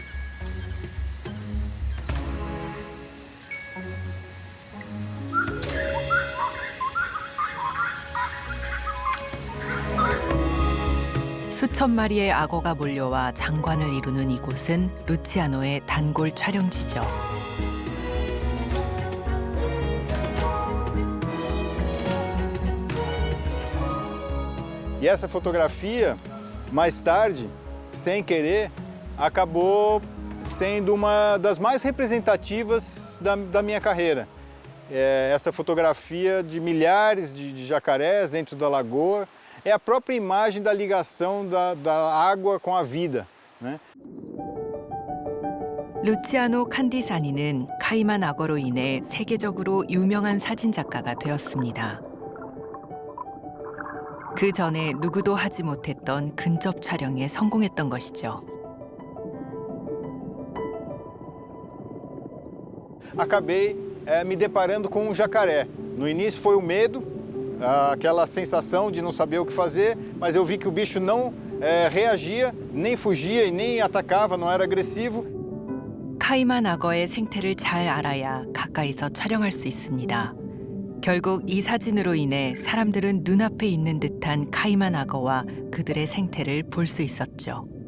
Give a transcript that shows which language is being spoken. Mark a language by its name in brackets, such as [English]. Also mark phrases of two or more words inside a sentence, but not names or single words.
[Korean] 수천 마리의 악어가 몰려와 장관을 이루는 이곳은 루치아노의 단골 촬영지죠. [Portuguese] E essa fotografia, mais tarde, sem querer, acabou sendo uma das mais representativas da minha carreira. Essa fotografia de milhares de jacarés dentro da lagoa é a própria imagem da ligação da água com a vida, né? [Korean] 루치아노 칸디사니는 카이만 악어로 인해 세계적으로 유명한 사진작가가 되었습니다. 그 전에 누구도 하지 못했던 근접 촬영에 성공했던 것이죠. [Portuguese] Acabei me deparando com um jacaré. No início foi o medo, aquela sensação de não saber o que fazer, mas eu vi que o bicho não reagia, nem fugia e nem atacava, não era agressivo. [Korean] 카이만 악어의 생태를 잘 알아야 가까이서 촬영할 수 있습니다. 결국 이 사진으로 인해 사람들은 눈앞에 있는 듯한 카이만 악어와 그들의 생태를 볼 수 있었죠.